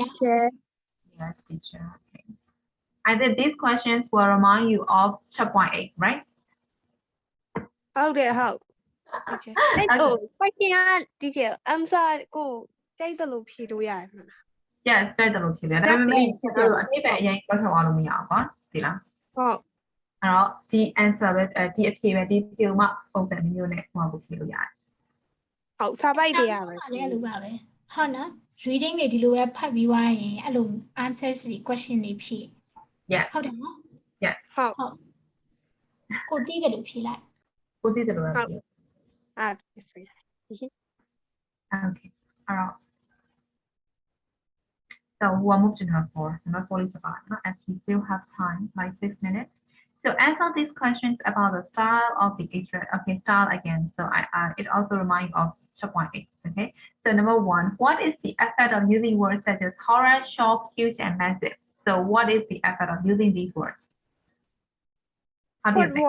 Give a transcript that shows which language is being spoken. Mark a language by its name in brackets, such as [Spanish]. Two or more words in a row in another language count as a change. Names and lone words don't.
[English] teacher. Yes, teacher. Okay. I think these questions will remind you of chapter 8, right? How did I help? Teacher. Question, teacher. I'm sorry. Go. Take the loop here. Yes, [Burmese] တွေ့တယ်လို့ဖြစ်တယ်ဒါပေမဲ့ကျွန်တော်တို့အတိတ်ပဲအရင်ပြောထားလို့မရဘူးကွာဒီလားဟုတ်အဲ့တော့ဒီ answer ပဲဒီအဖြေပဲဒီဖြေမှပုံစံမျိုးနဲ့ဟိုကိုဖြေလို့ရတယ် ဟုတ်စာပိုက်တွေရပဲ လည်းအဲ့လိုပါပဲဟုတ်နော် reading တွေဒီလိုပဲဖတ်ပြီးသွားရင်အဲ့လို answers တွေ question တွေဖြည့် [English] Yes [Burmese] ဟုတ်တယ်နော် [English] Yes [Burmese] ဟုတ်ကိုသိတယ်လို့ဖြည့်လိုက် ကိုသိတယ်လို့ပဲဖြေ [English] Okay. Okay all right so we'll move to number 4 number 4 is about as we still have time like 6 minutes so answer these questions about the style of the Israel okay style again so it also reminds of chapter 8 okay so number 1 what is the effect of using words such as horror shock huge and massive so what is the effect of using these words how do you think?